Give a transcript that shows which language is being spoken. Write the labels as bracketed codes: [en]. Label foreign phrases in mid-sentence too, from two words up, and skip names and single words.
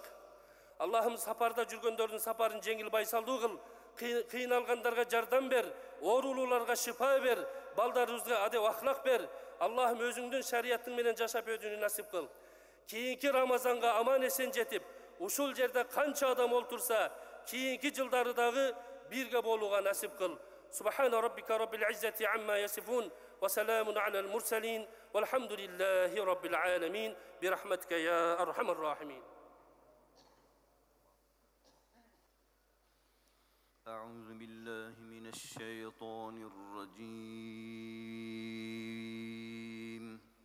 [ky] Аллахым, сапарда жүргөндөрдүн сапарын жеңил байсалдуу кыл, кыйналгандарга жардам бер, оорулууларга шифа бер, балдарыбызга адеп ахлак бер. Аллахым, өзүңдүн шариятың менен жашап өтүүнү насип кыл. Кийинки Рамазанга аман эсен жетип, ушул жерде канча адам олтурса, кийинки жылдары дагы бирге болууга насип кыл. [ar] سبحان ربك رب العزة عما يصفون وسلام على المرسلين والحمد لله رب العالمين برحمتك يا أرحم الراحمين. أعوذ بالله من الشيطان الرجيم.